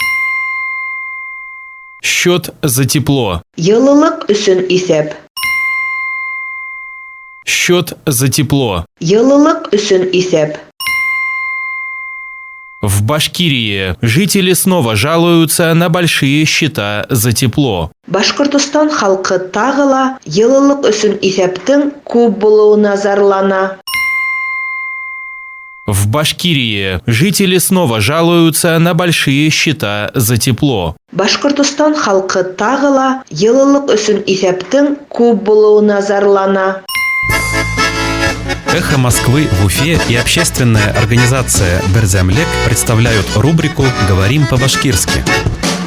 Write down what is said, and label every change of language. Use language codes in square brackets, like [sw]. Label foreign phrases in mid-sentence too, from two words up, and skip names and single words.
[ru] Счет за тепло. [ba] Йылылык өсөн исәп. [ru] Счет за тепло. [ba] Йылылык өсөн исәп. [ru] В Башкирии жители снова жалуются на большие счета за тепло. [ba] Башкортостан халкы тагы ла йылылык өсөн исәптең күп булуына зарлана. [ru] В Башкирии жители снова жалуются на большие счета за тепло. [ba] Башкортостан халкы тагы ла йылылык өсөн исәптең күп булуына зарлана. [ru] «Эхо Москвы» в Уфе и общественная организация «Берзямлек» представляют рубрику «Говорим по-башкирски».